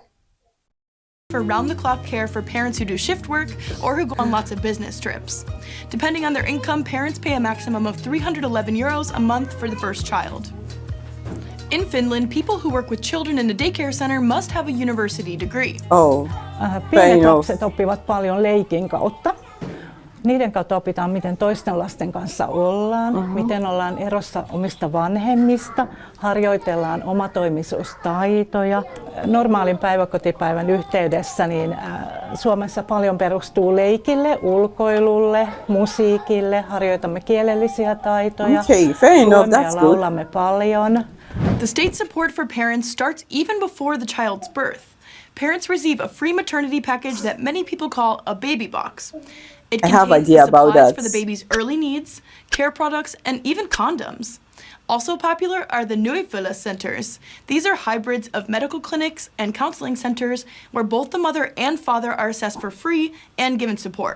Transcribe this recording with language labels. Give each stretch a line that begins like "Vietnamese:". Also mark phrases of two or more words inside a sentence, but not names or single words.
English: For round-the-clock care for parents who do shift work or who go on lots of business trips. Depending on their income, parents pay a maximum of 311 euros a month for the first child. In Finland, people who work with children in a daycare center must have a university degree. Oh, fair
Finnish: Pienet
English: enough.
Finnish: lapset oppivat paljon leikin kautta. Niiden kautta opitaan, miten toisten lasten kanssa ollaan, miten ollaan erossa omista vanhemmista, harjoitellaan omatoimisuustaitoja. Normaalin päiväkotipäivän yhteydessä niin Suomessa paljon perustuu leikille, ulkoilulle, musiikille, harjoitamme kielellisiä taitoja,
English: Okay, fair enough,
Finnish: luemme ja
English: that's good.
Finnish: laulamme paljon.
English: The state support for parents starts even before the child's birth. Parents receive a free maternity package that many people call a baby box. It I have contains idea the about supplies that. for the baby's early needs, care products, and even condoms. Also popular are the Nuifilla centers. These are hybrids of medical clinics and counseling centers where both the mother and father are assessed for free and given support.